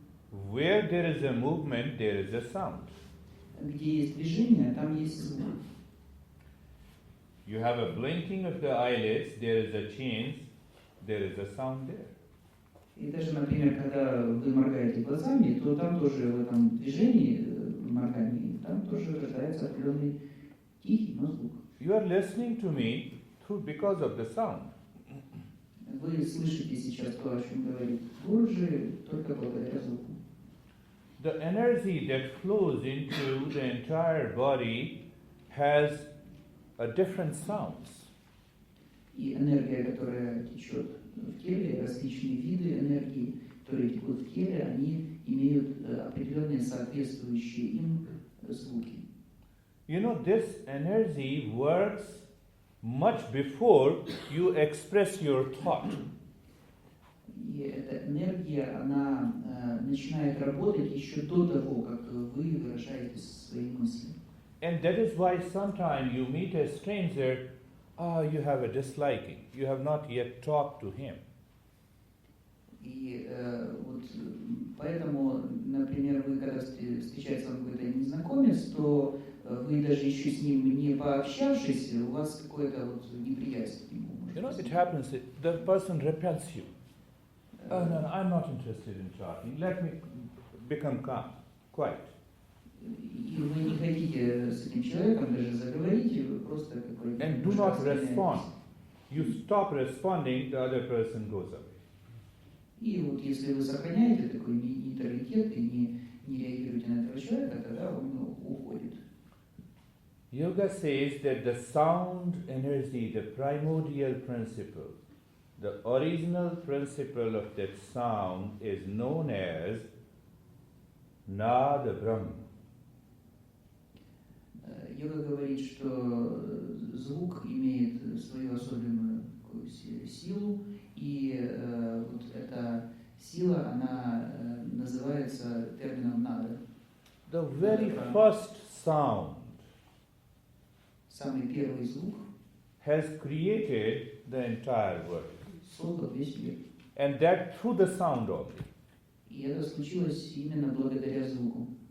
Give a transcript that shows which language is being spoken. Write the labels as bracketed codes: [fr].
[en] Where there is a movement, there is a sound. [ru] Где есть движение, там есть звук. [en] You have a blinking of the eyelids, there is a change, there is a sound there. [ru] И даже, например, когда вы моргаете глазами, то там тоже в этом движении моргании, там тоже рождается определенный тихий, но звук. [en] You are listening to me because of the sound. [ru] Вы слышите сейчас то, о чем говорит Гурджи, только благодаря звуку. [en] The energy that flows into the entire body has a different sounds. [ru] И энергия, которая течет в теле, различные виды энергии, которые текут в теле, они имеют определенные соответствующие им звуки. [en] You know, this energy works much before you express your thought. [ru] И эта энергия, она начинает работать еще до того, как вы выражаете свои мысли. [en] And that is why sometimes you meet a stranger, you have a disliking. You have not yet talked to him. [ru] И вот поэтому, например, вы когда встречается вам какой-то незнакомец, то вы даже еще с ним не пообщавшись, у вас какое-то вот неприязнь к нему. [en] You know, it happens, the person repels you. Oh, no, I'm not interested in talking. Let me become calm, quiet. [ru] И вы не хотите с этим человеком даже заговорить, вы просто какой-то... [en] And do not respond. You stop responding, the other person goes away. [ru] И вот если вы сохраняете такой нейтралитет и не реагируете на этого человека, тогда он уходит. [en] Yoga says that the sound energy, the primordial principle, the original principle of that sound is known as Nada Brahma. [ru] Йога говорит, что звук имеет свою особенную такую силу, и вот эта сила, она называется термином «нада». [en] The very first sound [ru] Самый первый звук [en] has created the entire world. [ru] создал весь мир. [en] And that through the sound only. [ru] И это случилось именно благодаря звуку.